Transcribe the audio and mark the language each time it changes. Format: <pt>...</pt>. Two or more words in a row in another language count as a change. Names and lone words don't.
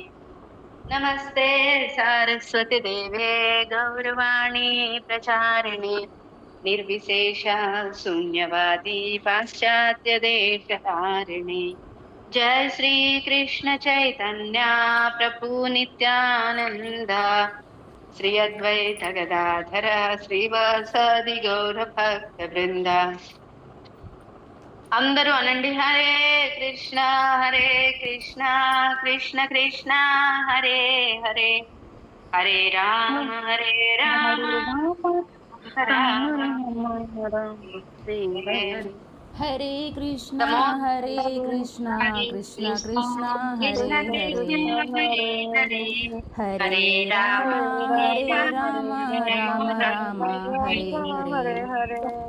<sa>नमस्ते सारस्वती देवे गौरवाणी प्रचारिणे निर्विशेष शून्यवादी पाश्चात्य देशतारिणे। जय श्री कृष्ण चैतन्य प्रभु नित्यानंद श्री अद्वैत गदाधर श्रीवासादि गौर भक्त वृंद।</sa> <te>అందరూ అనండి</te> <sa>హరే కృష్ణ కృష్ణ కృష్ణ హరే హరే హరే రామ రామ हरे कृष्णा कृष्ण कृष्ण हरे हरे हरे राम राम राम हरे हरे।</sa>